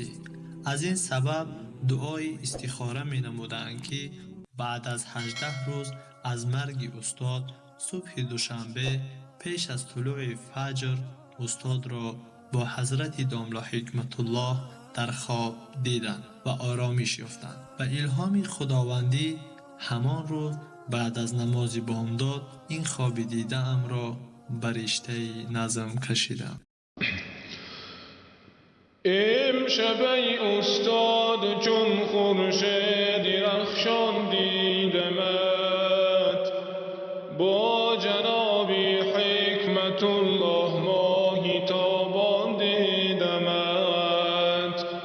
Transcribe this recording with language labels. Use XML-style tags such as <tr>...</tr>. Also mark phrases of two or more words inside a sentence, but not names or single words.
<tg>аз ин сабаб дуои истихора менамуданд ки баъд аз 18 рӯз аз марги устод субҳи душанбе пеш аз тулӯи фаҷр устодро бо ҳазрати домла ҳикматуллоҳ дар хоб диданд ва оромиш ёфтанд. ба илҳоми худовандӣ ҳамон рӯз баъд аз намози бомдод ин хоби дидаамро ба риштаи назм кашидам. Имшаб эй устод чун хуршеди рахшон дидамат, бо ҷаноби Ҳикматуллоҳ моҳи тобон дидамат.</tg>